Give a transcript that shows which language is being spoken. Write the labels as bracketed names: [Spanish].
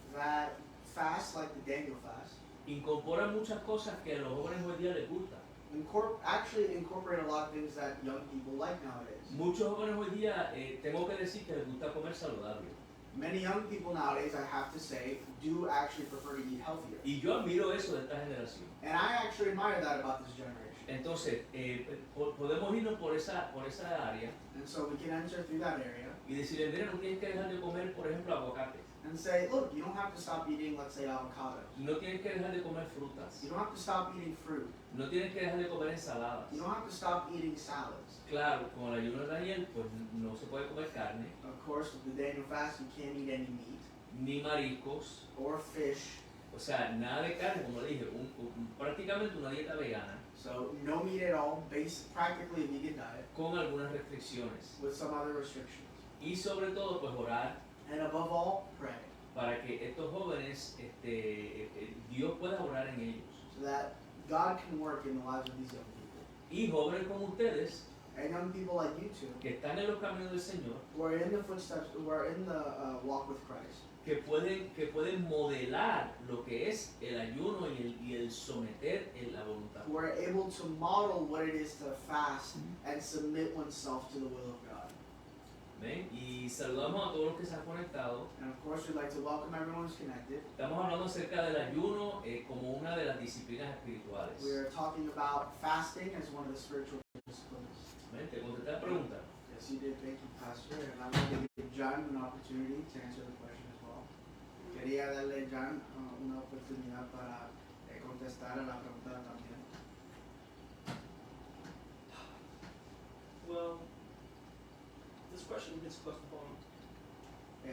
[English] that fast, like the Daniel fast, [Spanish] incorporan muchas cosas que a los jóvenes hoy día les gustan. [English] actually incorporate a lot of things that young people like nowadays. [Spanish] Muchos jóvenes hoy día, tengo que decir que les gusta comer saludable. [English] Many young people nowadays, I have to say, do actually prefer to eat healthier. [Spanish] Y yo admiro eso de esta generación. [English] And I actually admire that about this generation. [Spanish] Entonces, podemos irnos por esa área [English] And so we can enter through that area [Spanish] y decirle, mira, no tienes que dejar de comer, por ejemplo, aguacates. [English] and say, look, you don't have to stop eating, let's say, avocados. [Spanish] No tienes que dejar de comer frutas. [English] You don't have to stop eating fruit. [Spanish] No tienes que dejar de comer ensaladas. [English] You don't have to stop eating salads. [Spanish] Claro, con el ayuno de Daniel, pues no se puede comer carne, [English] Of course, with the Daniel fast, you can't eat any meat [Spanish] ni mariscos, [English] or fish. [Spanish] o sea, nada de carne, como le dije, prácticamente una dieta vegana, [English] So no meat at all, practically a vegan diet [Spanish] con algunas restricciones. [English] with some other restrictions. [Spanish] Y sobre todo, pues orar [English] And above all, pray [Spanish] para que estos jóvenes, Dios pueda orar en ellos. [English] so that God can work in the lives of these young people. [Spanish] Y jóvenes como ustedes, [English] And young people like you two, [Spanish] que están en los caminos del Señor, [English] who are in the footsteps, who are in the walk with Christ, [Spanish] que pueden modelar lo que es el ayuno y el someter en la voluntad. [English] who are able to model what it is to fast and submit oneself to the will of God. [Spanish] ¿Ven? Y saludamos a todos los que se han conectado. [English] And of course, we'd like to welcome everyone who's connected. [Spanish] Estamos hablando acerca del ayuno como una de las disciplinas espirituales. [English] We are talking about fasting as one of the spiritual disciplines. [Spanish] ¿Ven? Te contesté la pregunta. [English] Yes, you did. Thank you, Pastor. And I'm going to give John an opportunity to answer the question as well. [Spanish] Quería darle a John una oportunidad para contestar a la pregunta también. [English] Well, this question hits close to home.